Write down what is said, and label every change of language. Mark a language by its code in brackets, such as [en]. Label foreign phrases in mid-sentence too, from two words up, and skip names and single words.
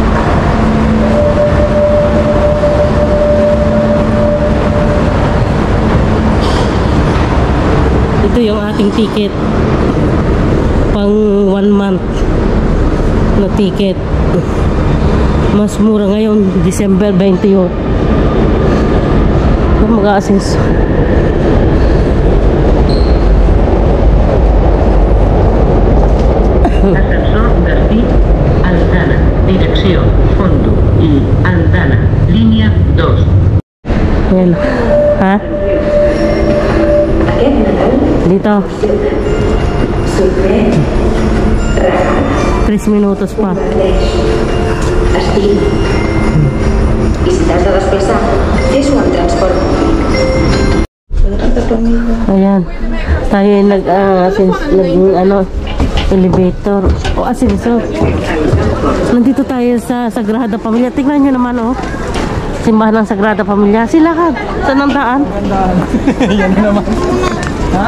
[tl] Ito yung ating ticket. Pang 1 month na ticket. Mas mura ngayon, December 28. Mag-a-assist. [es] Ascensor García, Aldana, dirección, fondo y Aldana, línea 2. [tl] Ayan. Ha? Dito. 3 minutos pa. [ca] Estic. I si t'has de desplaçar, fes-ho amb transport públic. [tl] Ayan. Tayo ay elevator. O ascensor. Nandito tayo sa Sagrada Familia. Tingnan nyo naman, oh. Simbahan ng Sagrada Familia. Sila ka. Saan ang daan? Yan naman. Ha?